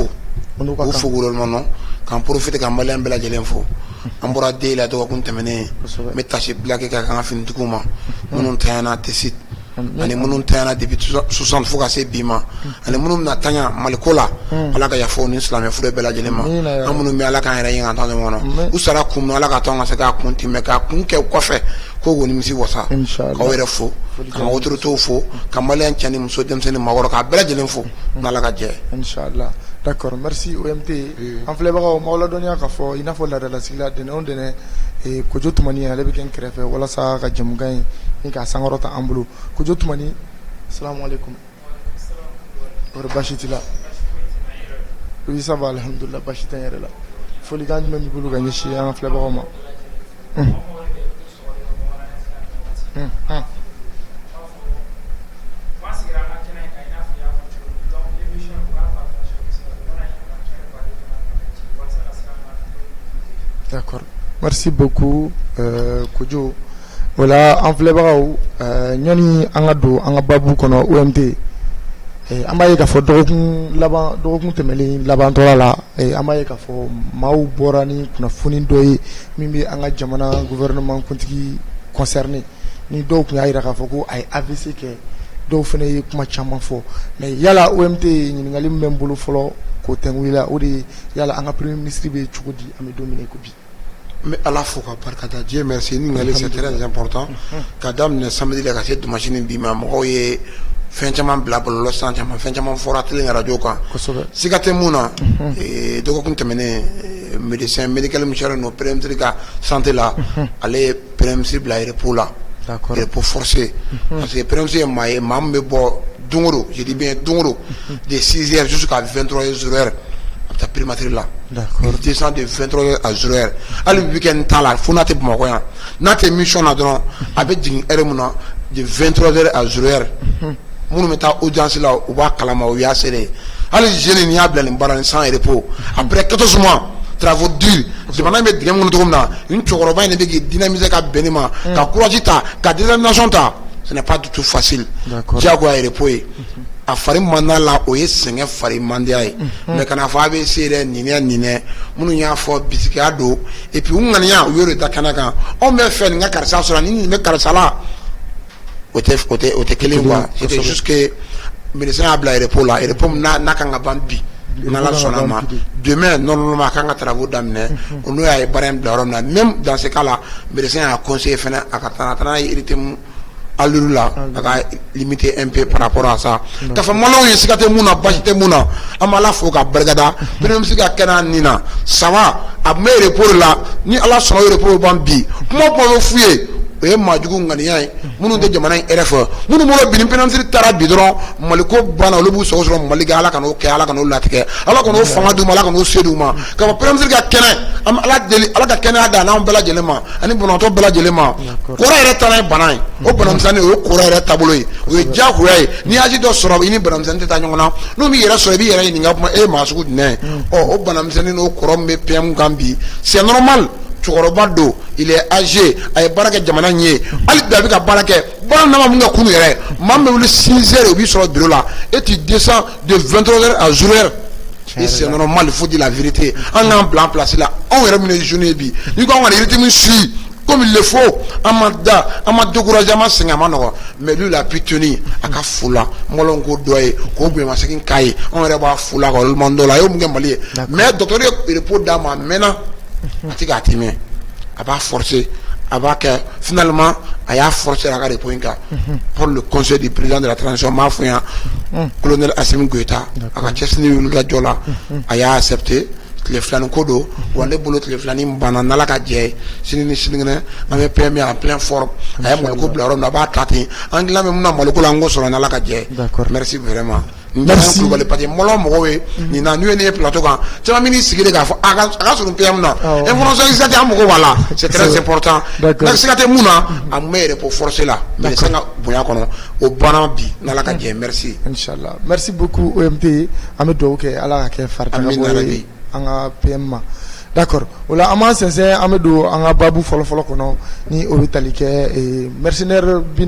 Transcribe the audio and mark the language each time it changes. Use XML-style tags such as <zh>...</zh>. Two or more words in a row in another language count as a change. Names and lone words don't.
<bm>K'u fo gouvernement k'an profite ka maliyɛn bɛɛ lajɛlen fo an bɔra den la dɔgɔkun tɛmɛnen n bɛ tâche bila kɛ ka kan ka finitigiw ma minnu tanyana TESIT ani minnu tanyana depuis 60 fo ka se bi ma ani minnu bɛna tanya Maliko la Ala ka yafa u ni silamɛ furu bɛɛ lajɛlen ma an minnu bɛ Ala k'an yɛrɛ ye ka taa ɲɔgɔn kɔnɔ u sara kun min Ala ka to an ka se k'a kun tɛmɛ k'a kun kɛ kɔfɛ ko k'o nimisi wasa k'aw yɛrɛ fo ka autorités fo ka maliyɛn cɛ ni muso denmisɛnnin maakɔrɔ k'a bɛɛ lajɛlen fo n'Ala ka jɛ</bm> <fr>inchallah. D'accord, merci OMT.</fr> <bm>An filɛbagaw m'aw ladɔnniya k'a fɔ i n'a fɔ laadalasigi la dɛnɛn o dɛnɛn Kojo Tumani ale bɛ kɛ n kɛrɛfɛ walasa ka jamukan in ni k'a sankɔrɔta an bolo Kojo Tumani</bm> <ar>salamu alaikum.</ar> <bm>Kɔri baasi t'i la.</bm> <fr>Oui ça va</fr> <bm>alhamdulillah baasi tɛ n yɛrɛ la. Folikan jumɛn b'i bolo ka ɲɛsin an filɛbagaw ma.</bm> <fr>D'accord. Merci beaucoup Kojo.</fr> <bm>Voilà an filɛbagaw ɲɔni an ka don an ka baabu kɔnɔ OMT an b'a ye k'a fɔ dɔgɔkun tɛmɛlen labantɔla la an b'a ye k'a fɔ maaw bɔra ni kunnafoni dɔ ye min bɛ an ka jamana gouvernement kuntigi concerné ni dɔw tun y'a jira k'a fɔ ko a ye AVC kɛ dɔw fana ye kuma caman fɔ mais yala OMT ɲininkali min bɛ n bolo fɔlɔ k'o tɛnku la o de ye yala an ka</bm> <fr>premier ministre</fr> <bm>bɛ cogo di an bɛ don min na i ko bi. N bɛ Ala fo ka barikada</bm> <fr>Dieu merci</fr> <bm>ɲininkali</bm> <fr>c'est très important</fr> <bm>ka daminɛ samedi la ka se dimanche ni bi ma mɔgɔw ye fɛn caman bila bɔlɔlɔ sanfɛ fɛn caman fɔra télé ni radio kan siga tɛ mun na dɔgɔkun tɛmɛnen</bm> <fr>médecin médical missionnaire</fr> <bm>no</bm> <fr>premier ministre</fr> <bm>ka santé la ale ye</bm> <fr>premier ministre</fr> <bm>bila repos la</bm> <fr>repos forcé parce que premier ministre</fr> <bm>ye maa ye maa min bɛ bɔ don o don</bm> <fr>je dis bien</fr> <bm>don o don</bm> <fr>de 6h jusqu'à 23h</fr> <bm>a bɛ taa primature la</bm> <fr>il descend de 23h à 0h</fr> <bm>hali weekend t'a la fo n'a tɛ Bamakɔ yan n'a tɛ mission na dɔrɔn a bɛ jigin heure mun na</bm> <fr>de 23h à 0h</fr> <bm>minnu bɛ taa audience la u b'a kalama u y'a sere hali jeune n'i y'a bila nin baara nin</bm> <fr>sans repos après 14 mois travaux durs</fr> <bm>jamana in bɛ dingɛ mun kɔnɔ cogo min na nin cɛkɔrɔba in de bɛ k'i dynamiser ka bɛn nin ma ka courage ta ka détermination ta</bm> <fr>ce n'est pas du tout facile</fr> <bm>diyagoya repos ye a fari manda la o ye sɛgɛn fari mandiya ye mais kana fɔ a bɛ se yɛrɛ ninɛ minnu y'a fɔ bisikiya don</bm> <fr>et puis</fr> <bm>u ŋaniya u y'o de da kɛnɛ kan anw bɛ fɛ nin ka karisa sɔrɔ ni nin bɛ karisa la o tɛ kelen</bm> <fr>quoi c'était juste que</fr> <bm>médecin a bila repos la repos n'a kan ka ban bi n'ala sɔnna ma demain normalement a kan ka travaux daminɛ o n'o y'a ye baara in bila yɔrɔ min na</bm> <fr>même dans ce cas là médecin</fr> <bm>y'a conseillé fɛnɛ a ka taa n'a ye</bm> <fr>rythme allure</fr> <bm>la a ka</bm> <fr>limiter un peu par rapport à ça</fr> <bm>k'a fɔ maliyɛnw ye siga tɛ mun na basi tɛ mun na an b'ala fo ka barikada</bm> <fr>premier ministre</fr> <bm>ka kɛnɛ nin na</bm> <fr>ça va</fr> <bm>a tun bɛ repos de la ni ala sɔnna o repos bɛ ban bi kuma o kuma bɛ f'u ye o ye maajugu ŋaniya ye minnu tɛ jamana in hɛrɛ fɛ minnu bolo bi ni</bm> <fr>premier ministre</fr> <bm>taara bi dɔrɔn maliko banna olu b'u sago sɔrɔ mali kɛ ala ka n'o kɛ ala ka n'o latigɛ ala ka n'o fanga d'u ma ala ka n'o se d'u ma ka fɔ</bm> <fr>premier ministre</fr> <bm>ka kɛnɛ an bɛ ala deli ala ka kɛnɛya da n'anw bɛɛ lajɛlen ma ani banabaatɔ bɛɛ lajɛlen ma kɔrɔ yɛrɛ taa n'a ye bana ye o banamisɛnnin o ye kɔrɔ yɛrɛ taabolo ye o ye diyagoya ye n'i y'a ji dɔ sɔrɔ i ni banamisɛnnin tɛ taa ɲɔgɔn na n'o b'i yɛrɛ sɔrɔ i b'i yɛrɛ ɲininka kuma e ye maa sugu jumɛn ye o banamisɛnnin n'o kɔrɔ min bɛ PM kan bi</bm> <fr>c'est normal</fr> <bm>cɛkɔrɔba don</bm> <fr>il est âgé</fr> <bm>a ye baara kɛ jamana in ye hali bi a bɛ ka baara kɛ baara nama min ka kunun yɛrɛ maa min bɛ wuli</bm> <fr>6 heures</fr> <bm>o b'i sɔrɔ bureau la</bm> <fr>et tu descends de 23 heures à 0 heure et c'est normal il faut dire la vérité</fr> <bm>an k'an bila an place la anw yɛrɛ minnu ye jeune ye bi n'i ko an ka nin</bm> <fr>rythme suit comme il le</fr> <bm>faut an ma décourager an ma sɛgɛn a ma nɔgɔn</bm> <fr>mais lui il a pu tenir</fr> <bm>a ka fu la mɔlɔn ko dɔ ye k'o bonyamasegin k'a ye anw yɛrɛ b'a fu la ka olu man dɔ la a y'o mun kɛ Mali ye mais docteur ye repos d'a ma a mɛnna a tɛ k'a tɛmɛ a b'a forcer a b'a kɛ finalement a y'a forcer a ka repos in kan</bm> <fr>pour le conseil du président de la transition</fr> <bm>m'a fɔ yan colonel Assimi Goïta a ka cɛsiri wuli ka jɔ la a y'a accepté tile filanin ko don wa ne bolo tile filanin banna n'ala ka jɛ ye sini ni sinikɛnɛ an bɛ PMI</bm> <fr>en plein forme</fr> <bm>a ye maliko bila yɔrɔ min na a b'a ta ten an dilan bɛ mun na maliko la an k'o sɔrɔ n'ala ka jɛ</bm> <fr>merci vraiment.</fr> <bm>Merci Kulubali</bm> <fr>parce que</fr> <bm>mɔlɔ mɔgɔw ye nin na n'u ye ne ye plateau kan caman min sigi de k'a fɔ a ka surun PM na information siga tɛ an mago b'a la</bm> <fr>c'est très important</fr> <bm>n'a siga tɛ mun na a mun bɛ</bm> <fr>repos forcé</fr> <bm>la mais san ka bonya kɔnɔ o banna bi n'ala ka jɛ merci. Inchallah</bm> <fr>merci beaucoup</fr> <bm>OMT an bɛ dugawu kɛ ala ka kɛ fariganbɔ ye an ka PM ma d'accord o la an b'an sɛnsɛn an bɛ don an ka babu fɔlɔfɔlɔ kɔnɔ ni o bɛ tali kɛ mercenaire</bm>